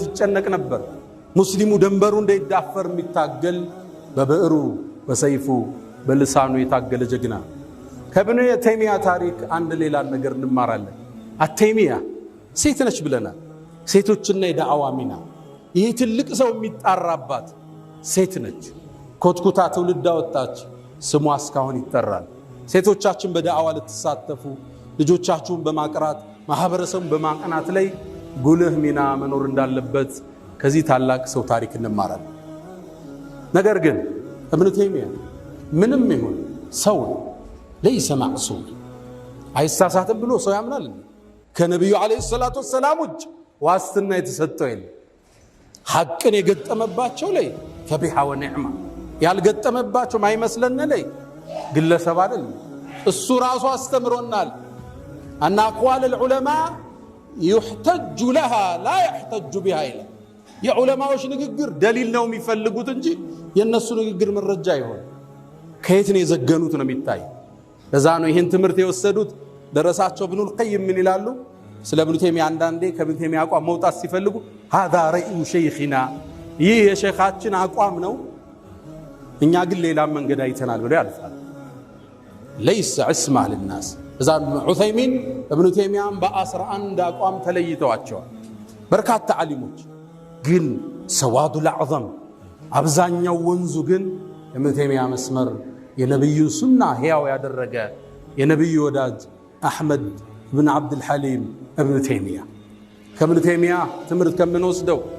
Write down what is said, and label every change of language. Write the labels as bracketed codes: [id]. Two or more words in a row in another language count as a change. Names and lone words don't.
[am] ይጨነቅ ነበር ሙስሊሙ ደንበሩ እንዳይዳፈር የሚታገል በብዕሩ በሰይፉ በልሳኑ የታገለ ጀግና ከኢብኑ ተይሚያ ታሪክ አንድ ሌላ ነገር እንማራለን አተይሚያ ሴት ነች ብለናል ሴቶችና የዳዕዋ ሚና ይሄ ትልቅ ሰው የሚጣራባት ሴት ነች ኮትኩታ ትውልድ አወጣች ስሟ እስካሁን ይጠራል ሴቶቻችን በዳዕዋ ልትሳተፉ ልጆቻችሁን በማቅራት ማህበረሰቡን በማቀናት ላይ ጉልህ ሚና መኖር እንዳለበት ከዚህ ታላቅ ሰው ታሪክ እንማራለን ነገር ግን ኢብኑ ተይሚያ ምንም ይሁን ሰው [ar] ليس معصوم [am] አይሳሳትም ብሎ ሰው ያምናል ከነብዩ [ar] عليه الصلاة والسلام [am] ውጭ ዋስትና የተሰጠው የለም ሐቅን የገጠመባቸው ላይ [ar] فبها ونعمت [am] ያልገጠመባቸው ማይመስለን ላይ ግለሰብ አይደል እሱ ራሱ አስተምሮናል [ar] ان اقوال العلماء يحتج لها لا يحتج بها الى [am] የዑለማዎች ንግግር ደሊል ነው የሚፈልጉት እንጂ የነሱ ንግግር መረጃ ይሆን ከየት ነው የዘገኑት ነው የሚታይ ለዛ ነው ይሄን ትምህርት የወሰዱት ደረሳቸው ኢብኑ القيم ምን ይላሉ ስለ ኢብኑ ተይሚያ አንዳንዴ ከኢብኑ ተይሚያ አቋም መውጣት ሲፈልጉ [ar] هذا رأي شيخنا [am] ይህ የሼኻችን አቋም ነው እኛ ግን ሌላ መንገድ አይተናል ብለው ያልፋል [ar] ليس عصمة للناس [am] እዛ ዑሰይሚን ኢብኑ ተይሚያን በ11 አቋም ተለይተዋቸዋል በርካታ ዓሊሞች ግን [ar] سواد الأعظم [am] አብዛኛው ወንዙ ግን ኢብኑ ተይሚያ መስመር የነብዩ ሱና ህያው ያደረገ የነብዩ ወዳጅ አህመድ ኢብኑ አብዱል ሐሊም ኢብኑ ተይሚያ ከኢብኑ ተይሚያ ትምህርት ከምንወስደው